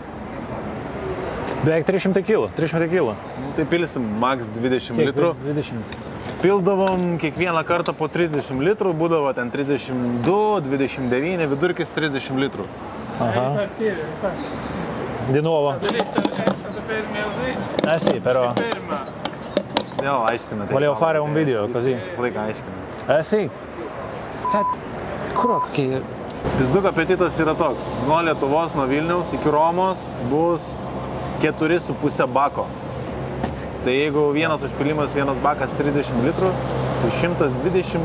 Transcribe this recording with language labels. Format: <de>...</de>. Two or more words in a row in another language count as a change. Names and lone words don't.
<lt>Beveik 300 kg. Tai pilsim max 20 litrų. 20. Pildavom kiekvieną kartą po 30 litrų, būdavo ten 32, 29, vidurkis 30 litrų.</lt> <it>Aha. Di nuovo. Sì, però.</it> <lt>No, aiškina.</lt> <it>Volevo fare un video così.</it> <lt>Laiką aiškina. Sì. Kur, kokie... Pizduko apetitas yra toks. Nuo Lietuvos, nuo Vilniaus iki Romos bus 4,5 bako. Tai jeigu vienas užpilimas, vienas bakas 30 litrų, tai 120...</lt>